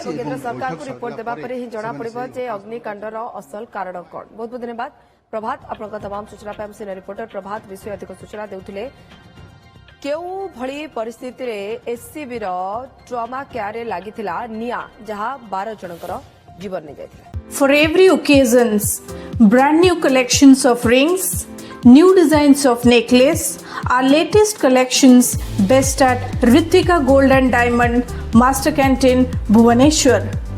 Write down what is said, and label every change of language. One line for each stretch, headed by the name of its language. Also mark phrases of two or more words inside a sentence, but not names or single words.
Odia: ଏବଂ କେନ୍ଦ୍ର ସରकारକୁ ରିପୋର୍ଟ ଦେବା ପରେ ହିଁ ଜଣାପଡ଼ିବ ଯେ ଅଗ୍ନିକାଣ୍ଡର ଅସଲ କାରଣ କ'ଣ। ବହୁତ ବହୁତ ଧନ୍ୟବାଦ ପ୍ରଭାତ, ଆପଣଙ୍କ ତମାମ ସୂଚନା ପାଇଁ ସିନିୟର ରିପୋର୍ଟର ପ୍ରଭାତ ବିଷୟ ଅଧିକ ସୂଚନା ଦେଉଥିଲେ। କେଉଁ ଭଳି ପରିସ୍ଥିତିରେ ଏସ୍ସିବିର ଟ୍ରମା କେୟାରରେ ଲାଗିଥିଲା ନିଆଁ, ଯାହା 12 ଜଣଙ୍କର ଜୀବନ ନେଇଯାଇଥିଲା।
English: For every occasions, brand new collections of rings, new designs of necklace, our latest collections best at Ritvika Gold and Diamond, Master Canteen, Bhubaneswar.